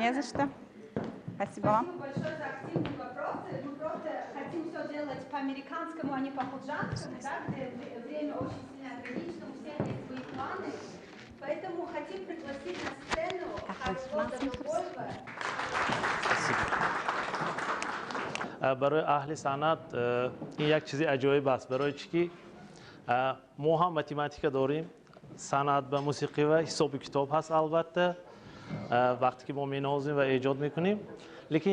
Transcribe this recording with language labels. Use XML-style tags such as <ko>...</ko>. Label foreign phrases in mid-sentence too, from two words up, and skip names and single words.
<ru>Не за что. Спасибо вам. Спасибо большое за активные вопросы. Мы просто хотим все делать по-американскому, а не по-худжанскому, да, где время очень сильно ограничено, у всех есть свои планы. Поэтому хотим пригласить на сцену Харвода Дубоева.</ru> <tg>برای اهل صنعت این یک چیزی عجایب است برای چی ما هم متماتیک داریم صنعت و موسیقی و حساب کتاب هست البته وقتی که ما مینازیم و ایجاد میکنیم لیکن</tg>